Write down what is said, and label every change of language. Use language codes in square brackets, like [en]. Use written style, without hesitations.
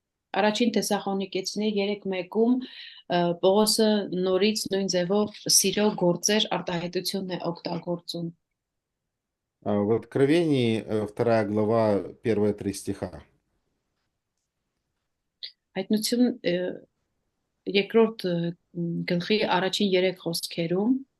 [hy] Առաջին Թեսաղոնիկեցիների 3:1-ում Պողոսը նորից նույն ձևով սիրո գործեր արտահայտությունն է օգտագործում։ [ru] В Откровении 2 глава, первые 3 стиха. [hy] Հայտնություն երկրորդ գլխի առաջին 3 խոսքերում